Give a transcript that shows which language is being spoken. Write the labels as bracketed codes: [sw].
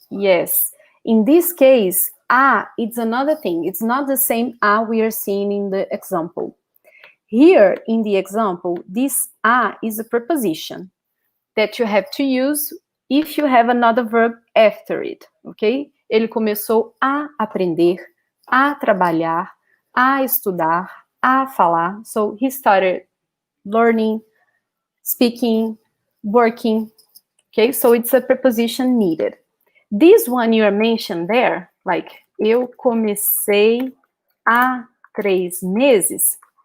[en] Yes, in this case, it's another thing. It's not the same we are seeing in the example. Here, in the example, this is a preposition that you have to use if you have another verb after it, okay? [pt] Ele começou a aprender, a trabalhar, a estudar, a falar. [en] So he started learning, speaking, working, okay? So it's a preposition needed. This one you are mentioned there, like, [pt] eu comecei há 3 meses.